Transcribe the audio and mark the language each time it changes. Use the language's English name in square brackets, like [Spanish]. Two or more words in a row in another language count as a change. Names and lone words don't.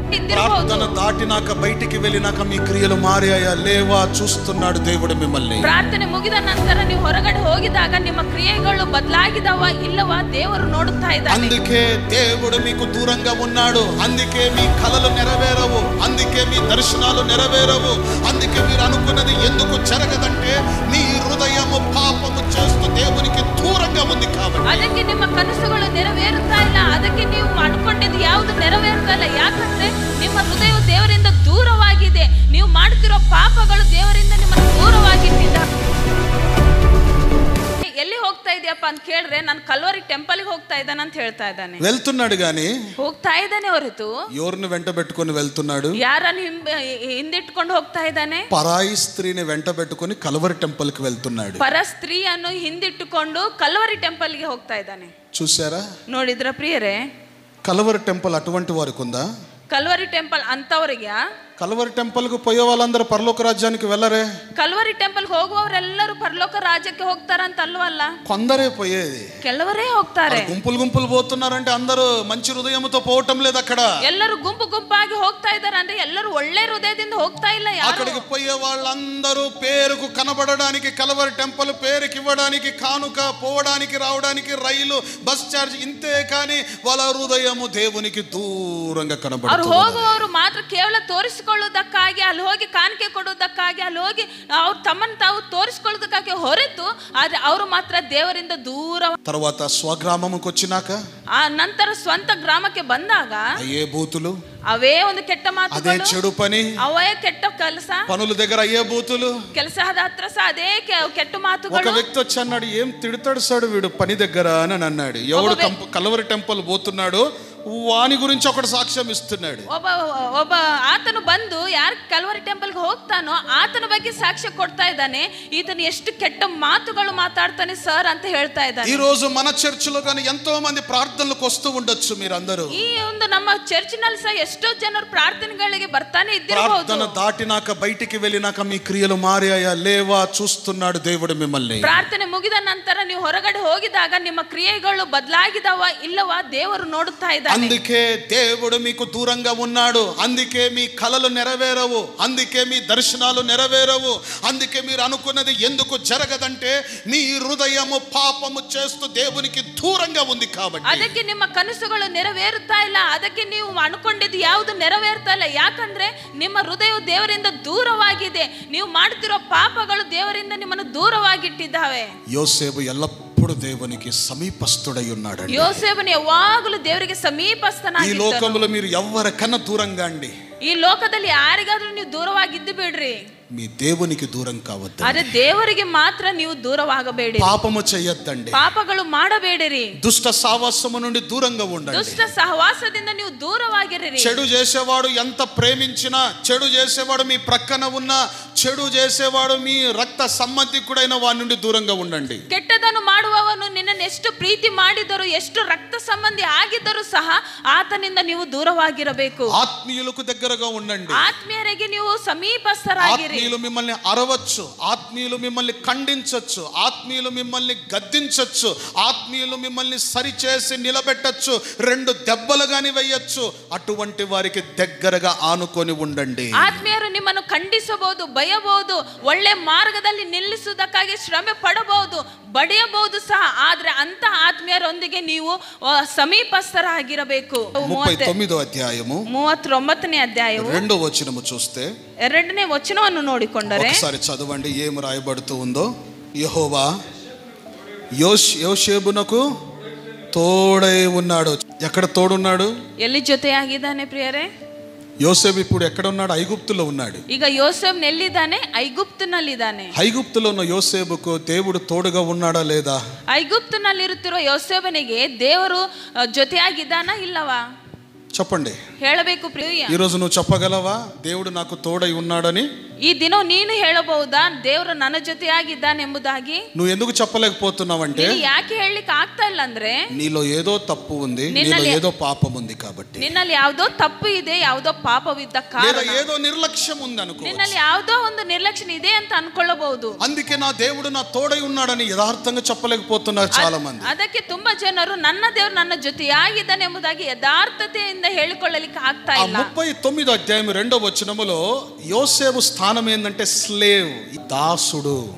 [Kannada] ఇద్దిರಬಹುದು. [Telugu] ప్రార్థన దాటినాక బయటికి వెళ్ళినాక మీ క్రియలు మారాయా లేవా చూస్తున్నాడు దేవుడు మిమ్మల్ని. [Kannada] ಪ್ರಾರ್ಥನೆ ಮುಗಿದ ನಂತರ ನೀವು ಹೊರಗಡೆ ಹೋಗಿದಾಗ ನಿಮ್ಮ ಕ್ರಿಯೆಗಳು ಬದಲಾಗಿದವ ಇಲ್ಲವಾ ದೇವರು ನೋಡುತ್ತಾ ಇದ್ದಾನೆ. [Telugu] అందుకే దేవుడు మీకు దూరంగా ఉన్నాడు. అందుకే మీ కలలు నెరవేరవు. అందుకే మీ దర్శనాలు నెరవేరవు. అందుకే మీరు అనుకున్నది ఎందుకు జరగదంటే మీ హృదయము పాపము చేస్తూ దేవునికి దూరంగా ఉంది కాబట్టి. [Kannada] ಅದಕ್ಕೆ ನಿಮ್ಮ ಕನಸುಗಳು ನೆರವೇರುತ್ತಾ ಇಲ್ಲ. ಅದಕ್ಕೆ ನೀವು ಅನ್ಕೊಂಡಿದ್ದು ಯಾವುದು ನೆರವೇರುತ್ತಾ ಇಲ್ಲ. ಯಾಕಂದ್ರೆ ನಿಮ್ಮ ಹೃದಯವು ದೇವರಿಂದ ದೂರವಾಗಿದೆ. ನೀವು ಮಾಡುತ್ತಿರೋ ಪಾಪಗಳು ದೇವರಿಂದ ನಿಮ್ಮನ್ನು ದೂರವಾಗಿಟ್ಟಿದ್ದಾರೆ. ಎಲ್ಲಿ ಹೋಗ್ತಾ ಇದೆಯಪ್ಪ ಅಂತ ಕೇಳಿದ್ರೆ ನಾನು ಕಲ್ವರಿ ಟೆಂಪಲ್ಗೆ ಹೋಗ್ತಾ ಇದ್ದಾನೆ ಅಂತ ಹೇಳ್ತಾ ಇದ್ದಾನೆ. [Telugu] వెళ్తున్నాడు గాని [Kannada] ಹೋಗ್ತಾ ಇದ್ದಾನೆ ಹೊರತು [Telugu] ఎవరిని వెంట పెట్టుకొని వెళ్తున్నాడు? [Kannada] ಯಾರನ್ನು ಹಿಂದಿಟ್ಕೊಂಡು ಹೋಗ್ತಾ ಇದ್ದಾನೆ? [Telugu] పరాయి స్త్రీని వెంట పెట్టుకొని కల్వరి టెంపుల్ కి వెళ్తున్నాడు. [Kannada] ಪರ ಸ್ತ್ರೀಯನ್ನು ಹಿಂದಿಟ್ಟುಕೊಂಡು ಕಲ್ವರಿ ಟೆಂಪಲ್ಗೆ ಹೋಗ್ತಾ ಇದ್ದಾನೆ. [Telugu] చూసారా? [Kannada] ನೋಡಿದ್ರ ಪ್ರಿಯರೇ, [Telugu] కల్వరి టెంపుల్ అటువంటి వారికి ఉందా? [Kannada] ಕಲ್ವರಿ ಟೆಂಪಲ್ ಅಂತವರಿಗೆ. [Telugu] కల్వరి టెంపుల్ కు పోయే వాళ్ళందరూ పరలోక రాజ్యానికి వెళ్ళరే. [Kannada] ಕಲ್ವರಿ ಟೆಂಪಲ್ ಹೋಗುವವರೆಲ್ಲರೂ ಪರಲೋಕ ರಾಜ್ಯಕ್ಕೆ ಹೋಗ್ತಾರಂತ ಅಲ್ವಲ್ಲ. [Telugu] కొందరే పోయేది, [Kannada] ಕೆಲವರೇ ಹೋಗ್ತಾರೆ. [Telugu] గుంపులు గుంపులు పోతున్నారంటే అందరూ మంచి హృదయంతో పోవటం లేదు. అక్కడ [Kannada] ಎಲ್ಲರೂ ಗುಂಪು ಗುಂಪಾಗಿ ಹೋಗ್ತಾ ಇದ್ದಾರೆ ಅಂದ್ರೆ ಎಲ್ಲರೂ ಒಳ್ಳೆ ಹೃದಯದಿಂದ ಹೋಗ್ತಾ ಇಲ್ಲ. [Telugu] అక్కడికి పోయే వాళ్ళందరూ పేరుకు కనబడడానికి, కల్వరి టెంపుల్ పేరుకి ఇవ్వడానికి, కానుక పోవడానికి రావడానికి రైలు [English] bus charge [Telugu] ఇంతే, కానీ వాళ్ళ హృదయము దేవునికి దూరంగా కనబడుతుంది. [Kannada] ಅವ್ರು ಹೋಗುವವರು ಮಾತ್ರ ಕೇವಲ ತೋರಿಸಿಕೊಳ್ಳುವುದಕ್ಕಾಗಿ, ಅಲ್ಲಿ ಹೋಗಿ ಕಾಣಿಕೆ ಕೊಡುವುದಕ್ಕಾಗಿ, ಅಲ್ಲಿ ಹೋಗಿ ಅವ್ರು ತಮ್ಮನ್ನು ತಾವು ತೋರಿಸಿಕೊಳ್ಳುವುದಕ್ಕಾಗಿ ಹೊರತು ಆದ್ರೆ ಅವರು ಮಾತ್ರ ದೇವರಿಂದ ದೂರ. [Telugu] తర్వాత స్వగ్రామముకు వచ్చినాక, [Kannada] ಆ ನಂತರ ಸ್ವಂತ ಗ್ರಾಮಕ್ಕೆ ಬಂದಾಗ [Telugu] అయ్యే బూతులు, [Kannada] ಅವೇ ಒಂದು ಕೆಟ್ಟ [Telugu] అదే [Kannada] ಮಾತುಗಳು, [Telugu] చెడు పని, [Kannada] ಅವೇ ಕೆಟ್ಟ ಕೆಲಸ, [Telugu] పనుల దగ్గర అయ్యే బూతులు, [Kannada] ಕೆಲಸದ ಹತ್ರ ಸಹ ಅದೇ ಕೆಟ್ಟ [Telugu] ఒక [Kannada] ಮಾತುಗಳು. [Telugu] వ్యక్తి వచ్చి అన్నాడు, ఏం తిడతాడు సాడు వీడు పని దగ్గర అని అన్నాడు. ఎవడు కల్వరి టెంపుల్ పోతున్నాడు వాని గురించి ఒకటి సాక్ష్యం ఇస్తున్నాడు. [Kannada] ಒಬ್ಬ ಆತನು ಬಂದು ಯಾರು ಕಲ್ವರಿ ಟೆಂಪಲ್ಗೆ ಹೋಗ್ತಾನೋ ಆತನ ಬಗ್ಗೆ ಸಾಕ್ಷ್ಯ ಕೊಡ್ತಾ ಇದ್ದಾನೆ. ಈತನು ಎಷ್ಟು ಕೆಟ್ಟ ಮಾತುಗಳು ಮಾತಾಡ್ತಾನೆ ಸರ್ ಅಂತ ಹೇಳ್ತಾ ಇದ್ದಾನೆ. [Telugu] ఈ రోజు మన చర్చిలో కానీ ఎంతో మంది ప్రార్థనలకు వస్తూ ఉండొచ్చు. మీరందరూ [Kannada] ಈ ಒಂದು ನಮ್ಮ ಚರ್ಚಿನಲ್ಲಿ ಸಹ ಎಷ್ಟೋ ಜನರು ಪ್ರಾರ್ಥನೆಗಳಿಗೆ ಬರ್ತಾನೆ ಇದ್ದಿರಬಹುದು. [Telugu] ప్రార్థన దాటినాక బయటికి వెళ్ళినాక మీ క్రియలు మారాయా లేవా చూస్తున్నాడు దేవుడు మిమ్మల్ని. [Kannada] ಪ್ರಾರ್ಥನೆ ಮುಗಿದ ನಂತರ ನೀವು ಹೊರಗಡೆ ಹೋಗಿದಾಗ ನಿಮ್ಮ ಕ್ರಿಯೆಗಳು ಬದಲಾಗಿದವ ಇಲ್ಲವಾ ದೇವರು ನೋಡುತ್ತಾ ಇದ್ದಾನೆ. [Telugu] అందుకే దేవుడు మీకు దూరంగా ఉన్నాడు. అందుకే మీ కలలు నెరవేరవు. అందుకే మీ దర్శనాలు నెరవేరవు. అందుకే మీరు అనుకున్నది ఎందుకు జరగదంటే మీ హృదయము పాపము చేస్తూ దేవునికి దూరంగా ఉంది కాబట్టి. [Kannada] ಅದಕ್ಕೆ ನಿಮ್ಮ ಕನಸುಗಳು ನೆರವೇರುತ್ತಾ ಇಲ್ಲ. ಅದಕ್ಕೆ ನೀವು ಅನ್ಕೊಂಡಿದ್ದು ಯಾವುದು ನೆರವೇರ್ತಾ ಇಲ್ಲ. ಯಾಕಂದ್ರೆ ನಿಮ್ಮ ಹೃದಯವು ದೇವರಿಂದ ದೂರವಾಗಿದೆ. ನೀವು ಮಾಡುತ್ತಿರೋ ಪಾಪಗಳು ದೇವರಿಂದ ನಿಮ್ಮನ್ನು ದೂರವಾಗಿಟ್ಟಿದ್ದಾವೆ. [Telugu] యోసేపు ఎల్లప్పుడూ దేవునికి సమీపస్తుడై ఉన్నాడు. [Kannada] ಯೋಸೇಫನು ಯಾವಾಗಲೂ ದೇವರಿಗೆ [Telugu] ఈ [Kannada] ಸಮೀಪಸ್ಥನಾಗಿದ್ದನು. [Telugu] లోకంలో మీరు ఎవరికన్నా దూరంగా అండి, [Kannada] ಈ ಲೋಕದಲ್ಲಿ ಯಾರಿಗಾದ್ರೂ ನೀವು ದೂರವಾಗಿದ್ದು ಬಿಡ್ರಿ, [Telugu] మీ దేవునికి దూరం కావద్దు. [Kannada] ಆದ್ರೆ ದೇವರಿಗೆ ಮಾತ್ರ ನೀವು ದೂರವಾಗಬೇಡಿ. [Telugu] పాపము చేయొద్దండి. [Kannada] ಪಾಪಗಳು ಮಾಡಬೇಡಿರಿ. [Telugu] దుష్ట సావాసము నుండి దూరంగా ఉండండి. [Kannada] ದುಷ್ಟ ಸಹವಾಸದಿಂದ ನೀವು ದೂರವಾಗಿರಿ. [Telugu] చెడు చేసేవాడు ఎంత ప్రేమించినా, చెడు చేసేవాడు మీ ప్రక్కన ఉన్న, చెడు చేసేవాడు మీ రక్త సంబంధికుడైన వాడి నుండి దూరంగా ఉండండి. [Kannada] ಕೆಟ್ಟದನ್ನು ಮಾಡುವವನು ನಿನ್ನನ್ನು ಎಷ್ಟು ಪ್ರೀತಿ ಮಾಡಿದರೂ, ಎಷ್ಟು ರಕ್ತ ಸಂಬಂಧಿ ಆಗಿದ್ದರೂ ಸಹ ಆತನಿಂದ ನೀವು ದೂರವಾಗಿರಬೇಕು. [Telugu] ఆత్మీయులకు దగ్గరగా ఉండండి. [Kannada] ಆತ್ಮೀಯರಿಗೆ ನೀವು ಸಮೀಪಸ್ಥರಾಗಿರಿ. [Telugu] ఆత్మీయులు మిమ్మల్ని అరవచ్చు, ఆత్మీయులు మిమ్మల్ని ఖండించవచ్చు, ఆత్మీయులు మిమ్మల్ని గద్దించవచ్చు, ఆత్మీయులు మిమ్మల్ని సరిచేసి నిలబెట్టచ్చు, 2 దెబ్బలు గాని వేయచ్చు. అటువంటి వారికి దగ్గరగా ఆనుకొని ఉండండి. [Kannada] ಆತ್ಮೀಯರು ನಿಮ್ಮನ್ನು ಖಂಡಿಸಬಹುದು, ಬಯಬಹುದು, ಒಳ್ಳೆ ಮಾರ್ಗದಲ್ಲಿ ನಿಲ್ಲಿಸುವುದಕ್ಕಾಗಿ ಶ್ರಮೆ ಪಡಬಹುದು, ಬಡಿಯಬಹುದು ಸಹ. ಆದ್ರೆ ಅಂತ ಆತ್ಮೀಯರೊಂದಿಗೆ ನೀವು ಸಮೀಪಸ್ಥರಾಗಿರಬೇಕು. [Telugu] 39వ అధ్యాయము [Kannada] 39ನೇ ಅಧ್ಯಾಯವು [Telugu] 2వ వచనము చూస్తే, [Kannada] 2ನೇ ವಚನವನ್ನು ನೋಡಿಕೊಂಡರೆ [Telugu] ఒకసారి చదవండి ఏం రాయబడుతూ ఉందో. యెహోవా యోసేపునకు తోడై ఉన్నాడు. ఎక్కడ తోడున్నాడు? [Kannada] ಎಲ್ಲಿ ಜೊತೆಯಾಗಿದ್ದಾನೆ ಪ್ರಿಯರೇ? [Telugu] యోసేపు ఇప్పుడు ఎక్కడ ఉన్నాడు? ఐగుప్తులో ఉన్నాడు. [Kannada] ಈಗ ಯೋಸೇಫ್ ಎಲ್ಲಿದ್ದಾನೆ? ಐಗುಪ್ತನಲ್ಲಿದ್ದಾನೆ. [Telugu] ఐగుప్తులో ఉన్న యోసేపుకు దేవుడు తోడుగా ఉన్నాడా లేదా? [Kannada] ಐಗುಪ್ತನಲ್ಲಿರುತ್ತಿರುವ ಯೋಸೇಫನಿಗೆ ದೇವರು ಜೊತೆಯಾಗಿದ್ದಾನಾ ಇಲ್ಲವಾ? [Telugu] చెప్పండి. [Kannada] ಹೇಳಬೇಕು ಪ್ರಿಯ. [Telugu] ఈ రోజు నువ్వు చెప్పగలవా దేవుడు నాకు తోడై ఉన్నాడని? [Kannada] ఈ ದಿನ ನೀನು ಹೇಳಬಹುದಾ ದೇವರು ನನ್ನ ಜೊತೆಯಾಗಿದ್ದಾನೆಂಬುದಾಗಿ? [Telugu] నువ్వు ఎందుకు చెప్పలేకపోతున్నావంటే [Kannada] ನೀನು ಯಾಕೆ ಹೇಳಲಿಕ್ಕೆ ಆಗ್ತಾ ಇಲ್ಲ ಅಂದ್ರೆ [Telugu] నీలో ఏదో తప్పు ఉంది, నీలో ఏదో పాపం ఉంది కాబట్టి. [Kannada] ನಿನ್ನಲ್ಲಿ ಯಾವುದೋ ತಪ್ಪು ಇದೆ, ಯಾವುದೋ ಪಾಪವಿದ್ದ ಕಾರಣ, [Telugu] లేదా ఏదో నిర్లక్ష్యం ఉంది అనుకో. [Kannada] ನಿನ್ನಲ್ಲಿ ಯಾವುದೋ ಒಂದು ನಿರ್ಲಕ್ಷ್ಯ ಇದೆ ಅಂತ ಅನ್ಕೊಳ್ಳಬಹುದು. [Telugu] అందుకే నా దేవుడు నా తోడై ఉన్నాడని యథార్థంగా చెప్పలేకపోతున్నారు చాలా మంది. [Kannada] ಅದಕ್ಕೆ ತುಂಬಾ ಜನರು ನನ್ನ ದೇವರು ನನ್ನ ಜೊತೆಯಾಗಿದ್ದಾನೆ ಎಂಬುದಾಗಿ ಯಥಾರ್ಥತೆಯಿಂದ ಹೇಳಿಕೊಳ್ಳಲಿಕ್ಕೆ ಆಗ್ತಾ ಇಲ್ಲ. [Telugu] 39వ అధ్యాయం 2వ వచనములో యోసేపు స్థానం ఏందంటే స్లేవ్, దాసుడు.